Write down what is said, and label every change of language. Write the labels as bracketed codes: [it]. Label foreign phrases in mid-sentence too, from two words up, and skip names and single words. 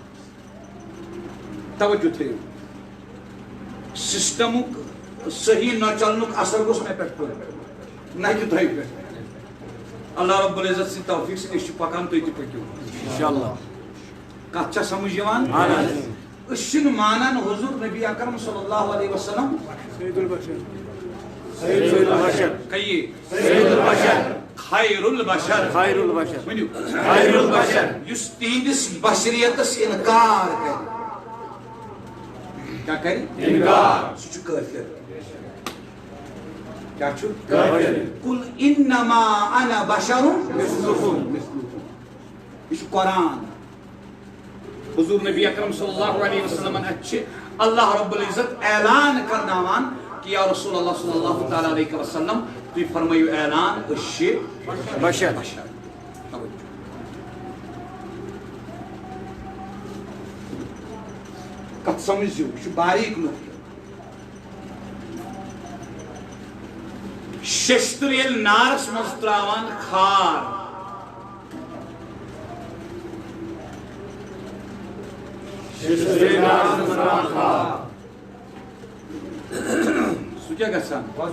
[ks] توجہ تھٲیِو، سسٹمُک صحیح نہ چلنُک اثر گوٚژھ مےٚ پٮ۪ٹھ پیوٚن، نہ کہِ تۄہہِ پٮ۪ٹھ۔ [ar] اللہ رب العزت [ks] سٕنٛدِ توفیٖق سۭتۍ أسۍ چھِ پکان، تُہۍ تہِ پٔکِو انشاءاللہ۔ کتھ چھا سمجھ یِوان؟ أسۍ چھِنہٕ مانان حضور نبی اکرم [ar] صلی اللہ علیہ وسلم سید البشر، سید البشر، [ur] کہیے [ar] سید البشر، خیر البشر، خیر البشر، [ks] ؤنِو [ar] خیر البشر، [ks] یُس تِہنٛدِس بشریتس انکار کرِ، کیٛاہ کرِ؟ انکار، سُہ چھُ کٲفِر۔ کیٛاہ چھُ؟ کٲفِر۔ [ar] قُل اِنَّمَا أَنَا بَشَرٌ مِثلُكُم، [ks] یہ چھُ قرآن۔ حضور نبی اکرم صلی اللہ علیہ وسلم اچھے [ar] اللہ رب العزت [ks] اعلان کرناوان کہ [ar] یا رسول اللہ صلی اللہ تعالیٰ علیہ وسلم [ks] تُہۍ فرمٲیِو اعلان أسۍ چھِ بشر۔ کتھ سمجھو، یہ چھُ باریک نقطہ۔ شیشتر ییٚلہِ نارس منٛز ترٛاوان کھار، سُہ کیٛاہ گژھان؟